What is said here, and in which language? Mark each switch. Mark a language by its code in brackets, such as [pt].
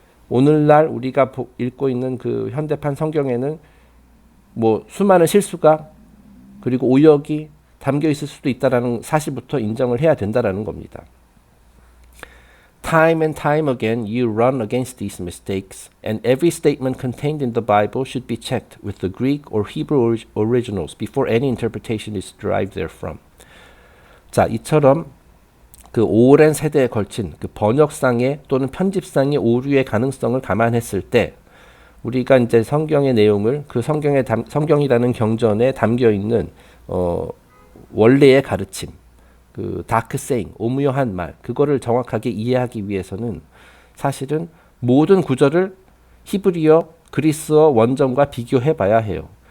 [ko] 오늘날 우리가 읽고 있는 그 현대판 성경에는 뭐 수많은 실수가 그리고 오역이 담겨 있을 수도 있다라는 사실부터 인정을 해야 된다라는 겁니다. [en] Time and time again you run against these mistakes, and every statement contained in the Bible should be checked with the Greek or Hebrew originals before any interpretation is derived therefrom. [ko] 자, 이처럼 그 오랜 세대에 걸친 그 번역상의 또는 편집상의 오류의 가능성을 감안했을 때 우리가 이제 성경의 내용을 그 성경이라는 경전에 담겨 있는 원래의 가르침, 그 다크 세잉, 오묘한 말, 그거를 정확하게 이해하기 위해서는 사실은 모든 구절을 히브리어, 그리스어 원전과 비교해 봐야 해요.